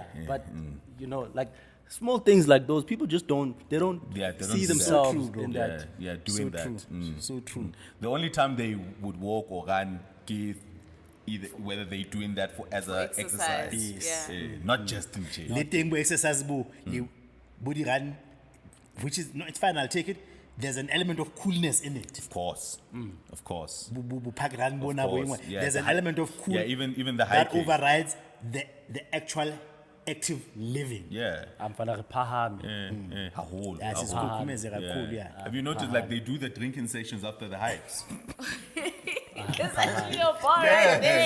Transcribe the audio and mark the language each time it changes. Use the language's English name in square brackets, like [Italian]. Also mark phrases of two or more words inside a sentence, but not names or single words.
[English] But, you know, like, small things like those, people just don't, they don't see themselves So true, in bro. that. Doing that. So true. The only time they would walk or run, either whether they doing that as a exercise, exercise, yeah. not just in jail. [Southern Sotho] Le teng bo exercise bo, [English] the body run, which is, no, it's fine, I'll take it. There's an element of coolness in it. Of course, of course. [Southern Sotho] Pack run bo na bo [English] course, [Southern Sotho] engwe. [English] yeah, There's the an hi- element of cool yeah, even the that hiking. overrides the actual active living. Yeah. I'm gonna pahami. [Southern Sotho] Haholo, [English] Yeah, it's [Southern Sotho] haholo. [English] cool, cool, yeah. Have you noticed like they do the drinking sections after the hikes? There's actually a bar right there.